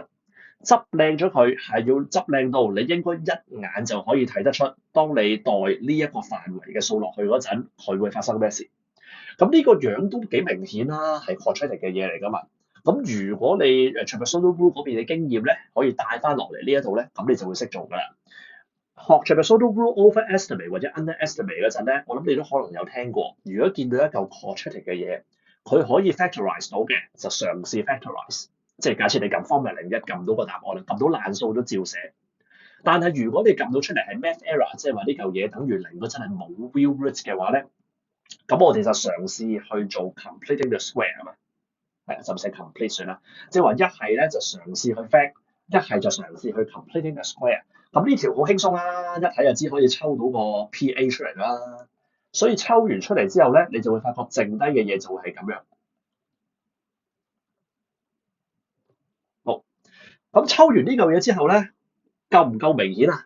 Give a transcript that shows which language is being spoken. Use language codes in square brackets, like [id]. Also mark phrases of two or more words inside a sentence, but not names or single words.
[yue] 執靚咗佢係要執靚到你應該一眼就可以睇得出，當你代呢一個範圍嘅數落去嗰陣，佢會發生咩事。咁呢個樣都幾明顯啦，係 quadratic 嘅嘢嚟㗎嘛。咁如果你 [en] trapezoidal rule [yue] 嗰邊嘅經驗咧，可以帶翻落嚟呢一度咧，咁你就會識做㗎啦。學 [en] trapezoidal rule overestimate [yue] 或者 underestimate 嗰陣咧，我諗你都可能有聽過。如果見到一嚿 quadratic 嘅嘢，佢可以 factorize 到嘅，就嘗試 factorize。即係假設你撳 formula 01撳到個答案啦，撳到爛數都照寫。但係如果你撳到出嚟係 [en] math error， [yue] 即係話呢嚿嘢等於零，嗰真係冇 [en] real roots [yue] 嘅話咧，咁我哋就嘗試去做 [en] completing the square [yue] 啊嘛。係就唔使 complete 算啦。即係話一係咧就嘗試去 fact，一係就嘗試去 [en] completing the square。 [yue] 咁呢條好輕鬆啦，一睇就知可以抽到個 PA 出嚟啦。所以抽完出嚟之後咧，你就會發覺剩低嘅嘢就會係咁樣。好，咁抽完呢嚿嘢之後咧，夠唔夠明顯啊？